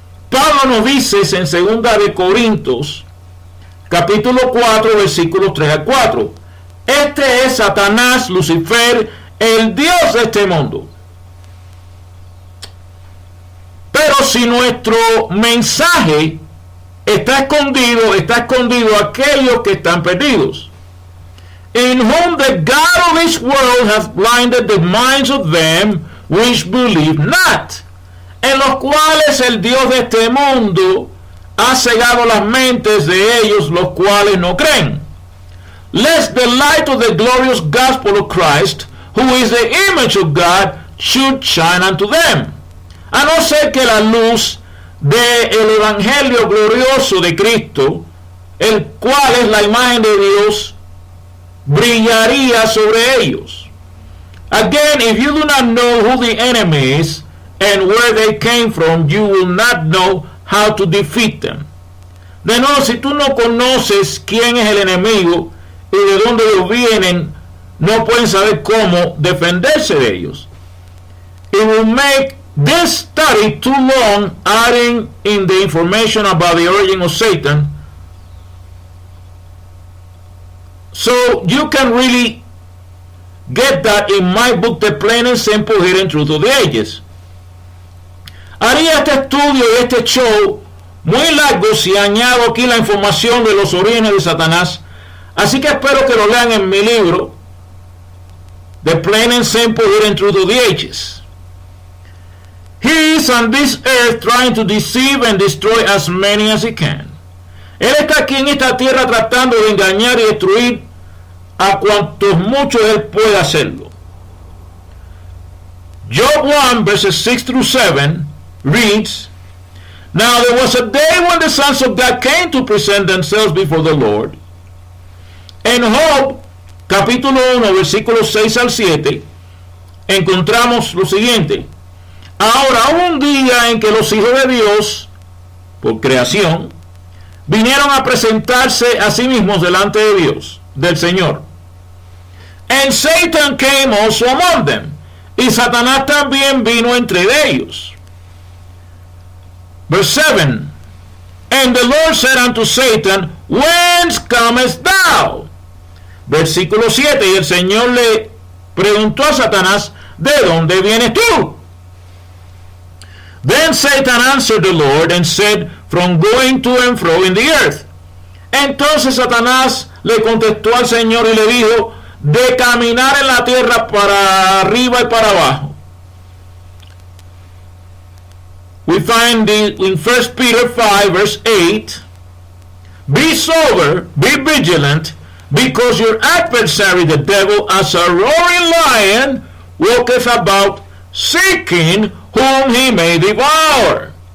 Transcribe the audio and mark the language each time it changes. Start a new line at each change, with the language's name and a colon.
Spanish: Pablo nos dice en 2 de Corintios capítulo 4 versículos 3 a 4, este es Satanás, Lucifer, el dios de este mundo. Pero si nuestro mensaje está escondido aquellos que están perdidos.
English: In whom the God of this world hath blinded the minds of them which believe not.
Spanish: En los cuales el Dios de este mundo ha cegado las mentes de ellos, los cuales no creen.
English: Lest the light of the glorious gospel of Christ, who is the image of God, should shine unto them.
Spanish: A no ser que la luz del evangelio glorioso de Cristo, el cual es la imagen de Dios, brillaría sobre ellos.
English: Again, if you do not know who the enemy is and where they came from, you will not know how to defeat them.
Spanish: De nuevo, si tú no conoces quién es el enemigo y de dónde ellos vienen, no pueden saber cómo defenderse de ellos.
English: It will make this study too long, adding in the information about the origin of Satan, so you can really get that in my book, The Plain and Simple Hidden Truth of the Ages.
Spanish: Haría este estudio de este show muy largo si añado aquí la información de los orígenes de Satanás, así que espero que lo lean en mi libro, The Plain and Simple Hidden Truth of the Ages.
English: He is on this earth trying to deceive and destroy as many as he can.
Spanish: Él está aquí en esta tierra tratando de engañar y destruir a cuantos muchos él puede hacerlo.
English: Job 1 verses 6 through 7 reads, Now there was a day when the sons of God came to present themselves before the Lord.
Spanish: En Job capítulo 1 versículos 6 al 7 encontramos lo siguiente: Ahora hubo un día en que los hijos de Dios, por creación, vinieron a presentarse a sí mismos delante de Dios, del Señor.
English: And Satan came also among them.
Spanish: Y Satanás también vino entre ellos.
English: Verse 7. And the Lord said unto Satan, Whence comest thou?
Spanish: Versículo 7. Y el Señor le preguntó a Satanás, ¿de dónde vienes tú?
English: Then Satan answered the Lord and said, From going to and fro in the earth.
Spanish: Entonces Satanás le contestó al Señor y le dijo, de caminar en la tierra para arriba y para abajo.
English: We find in 1 Peter 5 verse 8, Be sober, be vigilant, because your adversary the devil, as a roaring lion, walketh about, seeking whom he may devour.